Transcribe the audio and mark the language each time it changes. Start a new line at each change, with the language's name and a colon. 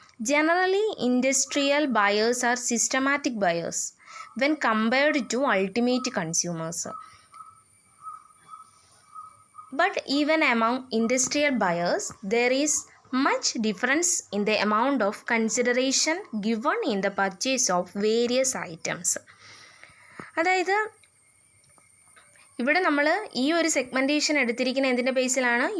English: Generally industrial buyers are systematic buyers when compared to ultimate consumers. But even among industrial buyers, there is much difference in the amount of consideration given in the purchase of various items.
Malayalam: അതായത് ഇവിടെ നമ്മൾ ഈ ഒരു segmentation എടുത്തിരിക്കുന്ന എന്തിൻ്റെ ബേസിലാണ്?